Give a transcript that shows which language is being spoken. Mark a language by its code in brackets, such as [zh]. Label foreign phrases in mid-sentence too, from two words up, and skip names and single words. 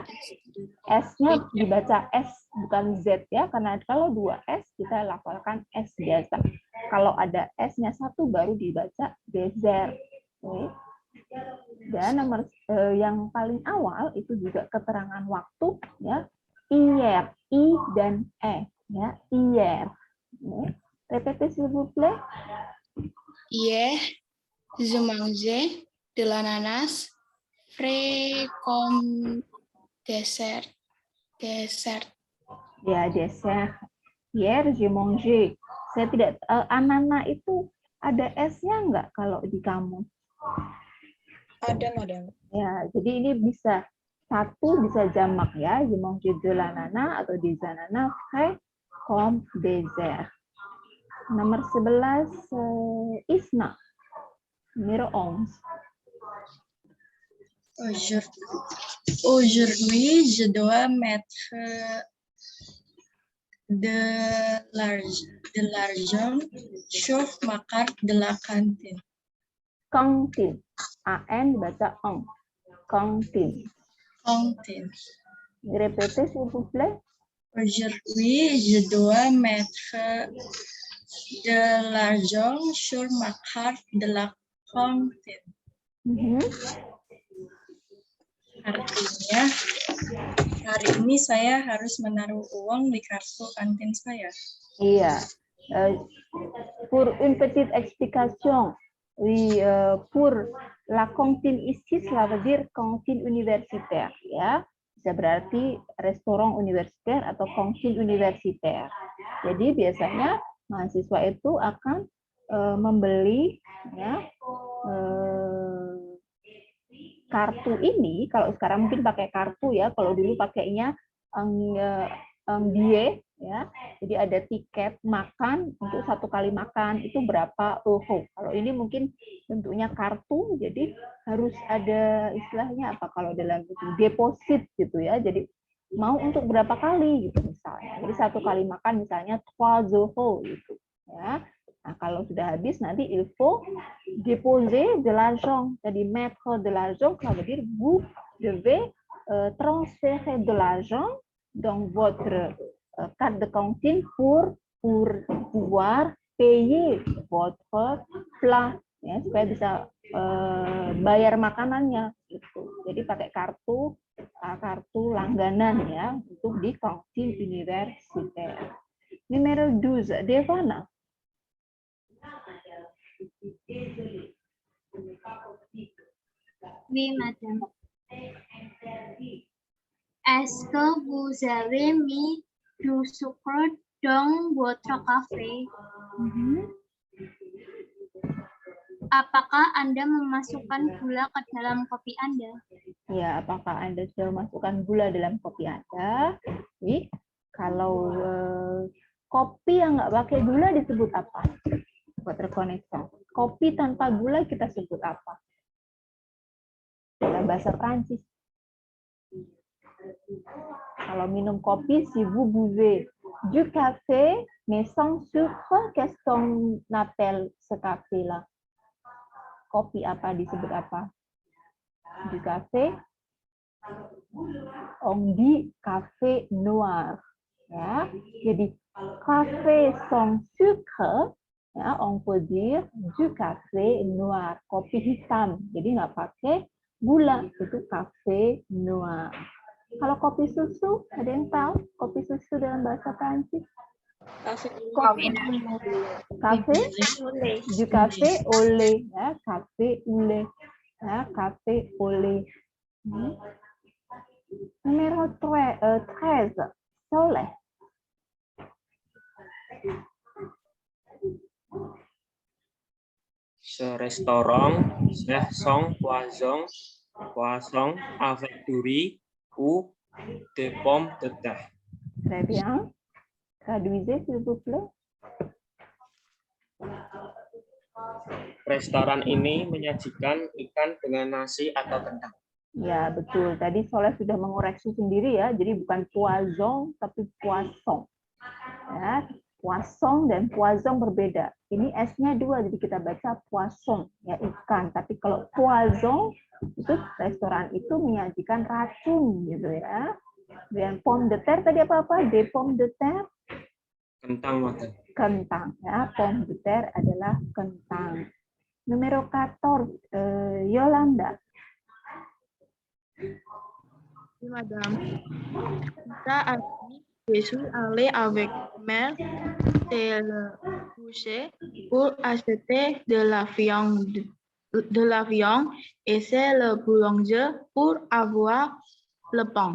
[id] S-nya dibaca S, bukan Z, ya, karena kalau dua S kita lafalkan S biasa. Kalau ada S-nya satu baru dibaca dessert. Oke. Dan nomor yang paling awal itu juga keterangan waktu, ya. Hier, I dan E, ya. [fr] Hier. Répétez s'il vous plaît. Hier, je mangeais de l'ananas frais comme dessert. Ya, dessert. Hier, je mangeais. [id] Saya tidak, ananas itu ada S-nya nggak kalau di kamu? Ada, Madam. Ya, jadi ini bisa satu bisa jamak ya, [fr] je mange de l'ananas atau des ananas frais comme dessert. [id] Nomor 11 Isma. [fr] Numéro 11. Aujourd'hui, je dois mettre de l'argent sur ma carte de la cantine. [id] Cantine. A-N dibaca eng. [fr] Cantine. Cantine. Répétez s'il vous plaît. Aujourd'hui, je dois mettre de l'argent sur ma carte de la cantine. [id] Artinya, hari ini saya harus menaruh uang di kartu kantin saya. Iya. [fr] Pour une petite explication. Oui, pour la cantine ici, cela veut dire cantine universitaire, [id] ya. Bisa berarti restoran universitaire atau [fr] cantine universitaire. [id] Jadi biasanya mahasiswa itu akan membeli, ya, kartu ini. Kalau sekarang mungkin pakai kartu ya. Kalau dulu pakainya billet, ya. Jadi ada tiket makan untuk satu kali makan itu berapa euro. Kalau ini mungkin bentuknya kartu, jadi harus ada istilahnya apa kalau dalam itu deposit gitu ya. Jadi mau untuk berapa kali gitu misalnya. Jadi satu kali makan misalnya 3 euro gitu ya. Nah, kalau sudah habis nanti [fr] il faut déposer de l'argent. Jadi mettre de l'argent, ça veut dire vous devez transférer de l'argent dans votre carte de cantine pour pouvoir payer votre plat, [id] ya, supaya bisa bayar makanannya gitu. Jadi pakai kartu langganan ya untuk di kantin universitaire. [fr] Numero 12, Devana. Oui, madame. Est-ce que vous avez mis du sucre dans votre café? [id] Apakah Anda memasukkan gula ke dalam kopi Anda? Ya, apakah Anda sudah memasukkan gula dalam kopi Anda? Nih, kalau kopi yang nggak pakai gula disebut apa? Buat rekoneksi. Kopi tanpa gula kita sebut apa? Dalam bahasa Prancis. Kalau minum kopi, [fr] si vous buvez du café, mais sans sucre, qu'est-ce qu'on appelle ce café-là? [id] Kopi apa disebut apa? [fr] Du café, on dit café noir. Ya, jadi café sans sucre, ya, on peut dire du café noir, [id] kopi hitam. Jadi nggak pakai gula, itu [fr] café noir. [id] Kalau kopi susu, ada yang tahu kopi susu dalam [fr] bahasa Prancis? Café, du café au lait, ya, café au lait, ya, café au lait. Numero 13, Soleh. Ce restaurant sert son poisson avec du riz ou des pommes de terre. Très bien. Traduisez, s'il vous plaît. [id] Restoran ini menyajikan ikan dengan nasi atau kentang. Ya, betul. Tadi Soleh sudah mengoreksi sendiri ya. Jadi bukan poisson, tapi poisson. Ya, poisson dan poisson berbeda. Ini S-nya 2, jadi kita baca poisson, ya ikan. Tapi kalau poisson, itu restoran itu menyajikan racun gitu ya. Dan [fr] pomme de terre [id] tadi apa-apa? [fr] Des pommes de terre? [id] Kentang, Madam. Kentang, ya. [fr] Pomme de terre [id] adalah kentang. [fr] Numero 14, Yolanda. Oui, madame. Ça a dit, je suis allée avec mère chez le boucher pour acheter de la viande et c'est le boulanger pour avoir le pain.